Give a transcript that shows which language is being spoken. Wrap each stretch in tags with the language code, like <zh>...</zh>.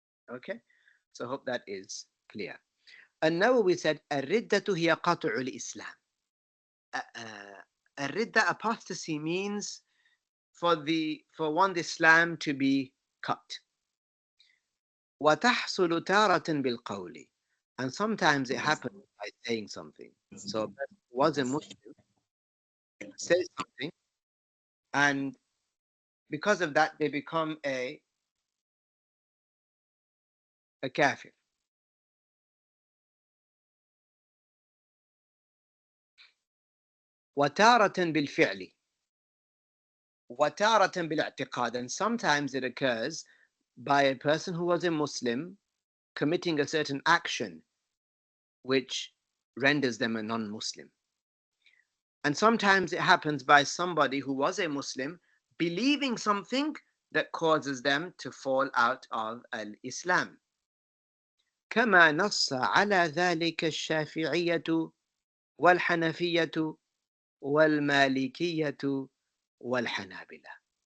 <en>Okay, so I hope that is clear.</en> <ar>النووي</ar> <en>said</en> <ar>الردة هي قطع الإسلام.</ar> <en>الردة, apostasy, means for one Islam to be cut.</en> <ar>وتحصل تارة بالقول,</ar> <en>and sometimes it happens by saying something. So a person who was a Muslim says something, and because of that they become a kafir.</en> <ar>وتارة بالفعل وتارة بالاعتقاد,</ar> <en>and sometimes it occurs by a person who was a Muslim committing a certain action which renders them a non-Muslim. And sometimes it happens by somebody who was a Muslim believing something that causes them to fall out of al-Islam.</en> <ar>كما نص على ذلك الشافعية والحنفية والمالكية والحنابلة.</ar>